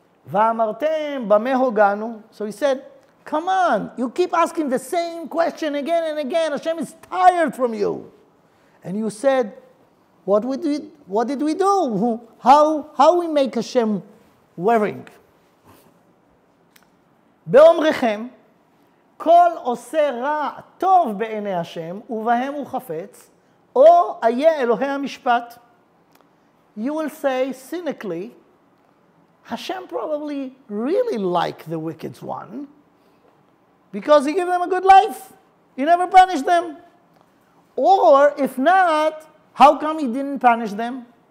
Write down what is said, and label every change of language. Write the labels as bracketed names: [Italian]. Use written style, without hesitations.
[Hebrew] Va'amartem b'meh hoganu. [English] So he said, come on, you keep asking the same question again and again. Hashem is tired from you. And you said, what did we do? How we make Hashem wearing? [Hebrew] באומרכם, כל עושה רע טוב בעיני השם, ובהם הוא חפץ, או איה אלוהי המשפט. [English] You will say cynically, Hashem probably really liked the wicked one, because he gave them a good life. He never punished them. Or, if not, how come he didn't punish them?